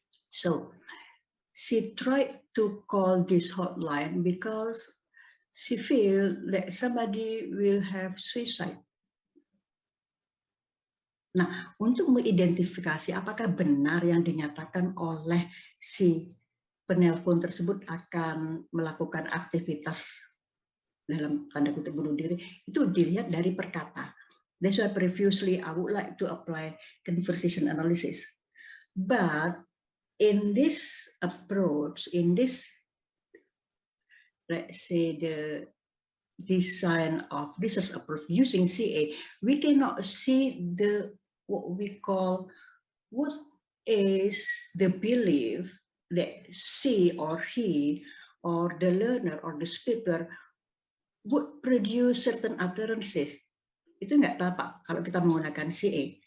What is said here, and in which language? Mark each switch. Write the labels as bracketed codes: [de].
[en] So she tried to call this hotline because she feel that somebody will have suicide. [id] Nah, untuk mengidentifikasi apakah benar yang dinyatakan oleh si penelpon tersebut akan melakukan aktivitas dalam tanda kutip bunuh diri, itu dilihat dari perkata. [en] That's why previously I would like to apply conversation analysis. But in this approach, in this, let's say, the design of research approach using CA, we cannot see what we call, what is the belief that she or he or the learner or the speaker would produce certain utterances. [id] Itu nggak tampak kalau kita menggunakan CA.